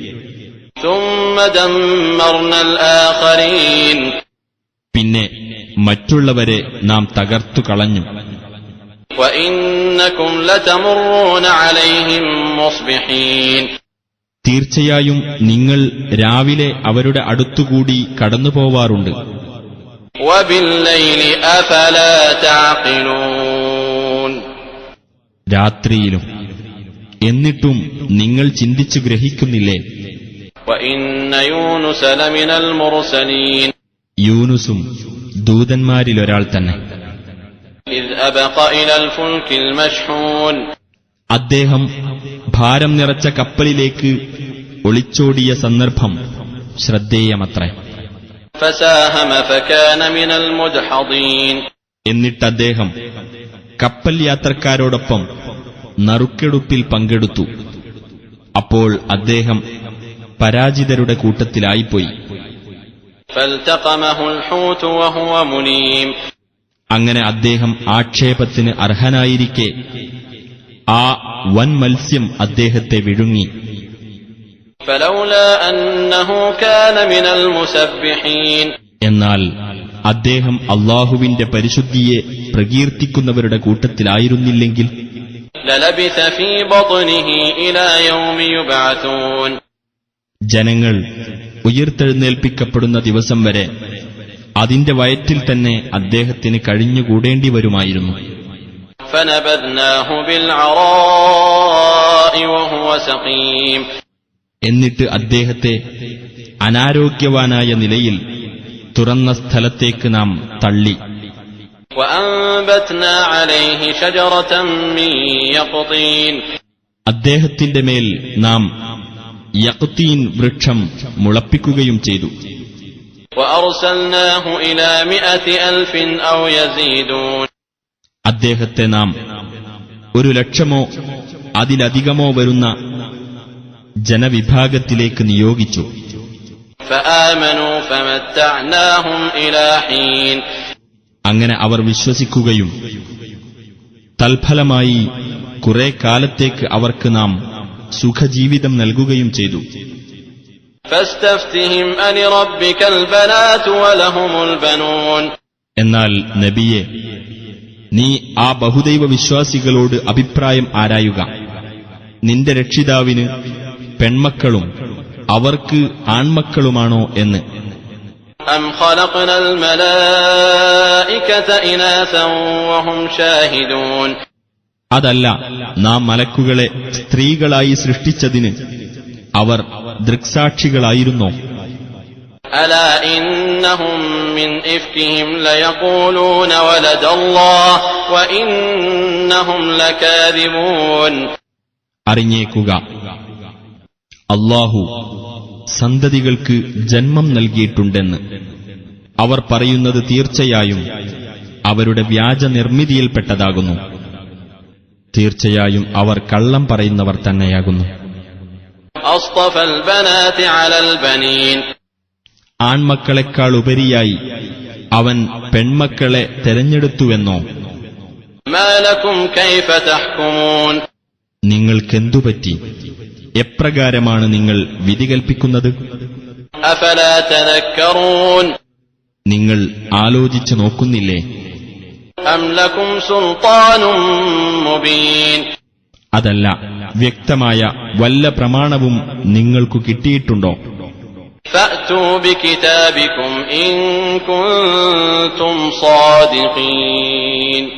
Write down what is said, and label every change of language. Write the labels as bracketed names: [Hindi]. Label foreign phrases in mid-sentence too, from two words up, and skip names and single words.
[Arabic] ثم دمرنا الآخرين. [Malayalam] പിന്നെ മറ്റുള്ളവരെ നാം തകർത്തു കളഞ്ഞു. [Arabic] وإنكم لتمرون عليهم مصبحين. [Malayalam] തീർച്ചയായും നിങ്ങൾ രാവിലെ അവരുടെ അടുത്തുകൂടി കടന്നുപോവാറുണ്ട്. [Arabic] وبالليل أفلا تعقلون. [Malayalam] രാത്രിയിലും. എന്നിട്ടും നിങ്ങൾ ചിന്തിച്ചു ഗ്രഹിക്കുന്നില്ലേ? [Arabic] وإن يونس لمن المرسلين. [Malayalam] യൂനുസും ദൂതന്മാരിലൊരാൾ തന്നെ. [Arabic] إذ أبق إلى الفلك المشحون. [Malayalam] അദ്ദേഹം ഭാരം നിറച്ച കപ്പലിലേക്ക് ഒളിച്ചോടിയ സന്ദർഭം ശ്രദ്ധേയമത്രേ. [Arabic] فساهم فكان من المدحضين. [Malayalam] എന്നിട്ടദ്ദേഹം കപ്പൽ യാത്രക്കാരോടൊപ്പം നറുക്കെടുപ്പിൽ പങ്കെടുത്തു. അപ്പോൾ അദ്ദേഹം പരാജിതരുടെ കൂട്ടത്തിലായിപ്പോയി. [Arabic] فالتقمه الحوت وهو مليم. [Malayalam] അങ്ങനെ അദ്ദേഹം ആക്ഷേപത്തിന് അർഹനായിരിക്കെ ആ വൻ മത്സ്യം അദ്ദേഹത്തെ വിഴുങ്ങി. [Arabic] فلولا أنه كان من المسبحين. [Malayalam] എന്നാൽ അദ്ദേഹം അല്ലാഹുവിന്റെ പരിശുദ്ധിയെ പ്രകീർത്തിക്കുന്നവരുടെ കൂട്ടത്തിലായിരുന്നില്ലെങ്കിൽ [Arabic] للبث في بطنه إلى يوم يبعثون. [Malayalam] ജനങ്ങൾ ഉയിർത്തെഴുന്നേൽപ്പിക്കപ്പെടുന്ന ദിവസം വരെ അതിന്റെ വയറ്റിൽ തന്നെ അദ്ദേഹത്തിന് കഴിഞ്ഞുകൂടേണ്ടി വരുമായിരുന്നു. [Arabic] فنبذناه بالعراء وهو سقيم. [Malayalam] എന്നിട്ട് അദ്ദേഹത്തെ അനാരോഗ്യവാനായ നിലയിൽ തുറന്ന സ്ഥലത്തേക്ക് നാം തള്ളി. [Arabic] وأنبتنا عليه شجرة من يقطين. [Malayalam] അദ്ദേഹത്തിന്റെ മേൽ നാം യഖ്തീൻ വൃക്ഷം മുളപ്പിക്കുകയും ചെയ്തു. [Arabic] وأرسلناه إلى 100,000 أو يزيدون. [Malayalam] അദ്ദേഹത്തെ നാം 100,000 അതിലധികമോ വരുന്ന ജനവിഭാഗത്തിലേക്ക് നിയോഗിച്ചു. [Arabic] فآمنوا فمتعناهم إلى حين. [Malayalam] അങ്ങനെ അവർ വിശ്വസിക്കുകയും തൽഫലമായി കുറെ കാലത്തേക്ക് അവർക്ക് നാം സുഖജീവിതം നൽകുകയും ചെയ്തു. [Arabic] فاستفتهم ألربك البنات ولهم البنون. [Malayalam] എന്നാൽ നബിയെ, നീ ആ ബഹുദൈവ വിശ്വാസികളോട് അഭിപ്രായം ആരായുക. നിന്റെ രക്ഷിതാവിന് പെൺമക്കളും അവർക്ക് ആൺമക്കളുമാണോ എന്ന്. [Arabic] أم خلقنا الملائكة إناثا وهم شاهدون. [Malayalam] അതല്ല, നാം മലക്കുകളെ സ്ത്രീകളായി സൃഷ്ടിച്ചതിന് അവർ ദൃക്സാക്ഷികളായിരുന്നോ? [Arabic] ألا إنهم من إفكهم ليقولون ولد الله وإنهم لكاذبون. [Malayalam] അറിഞ്ഞേക്കുക, അല്ലാഹു സന്തതികൾക്ക് ജന്മം നൽകിയിട്ടുണ്ടെന്ന് അവർ പറയുന്നത് തീർച്ചയായും അവരുടെ വ്യാജ നിർമ്മിതിയിൽപ്പെട്ടതാകുന്നു. തീർച്ചയായും അവർ കള്ളം പറയുന്നവർ തന്നെയാകുന്നു. [Arabic] أصطفى البنات على البنين. [Malayalam] ആൺമക്കളെക്കാൾ ഉപരിയായി അവൻ പെൺമക്കളെ തെരഞ്ഞെടുത്തുവെന്നോ? [Arabic] ما لكم كيف تحكمون. [Malayalam] നിങ്ങൾക്കെന്തുപറ്റി? എപ്രകാരമാണ് നിങ്ങൾ വിധി കൽപ്പിക്കുന്നത്? [Arabic] أفلا تذكرون. [Malayalam] നിങ്ങൾ ആലോചിച്ചു നോക്കുന്നില്ലേ? [Arabic] أم لكم سلطان مبين. [Malayalam] അതല്ല, വ്യക്തമായ വല്ല പ്രമാണവും നിങ്ങൾക്കു കിട്ടിയിട്ടുണ്ടോ? [Arabic] فأتوا بكتابكم إن كنتم صادقين.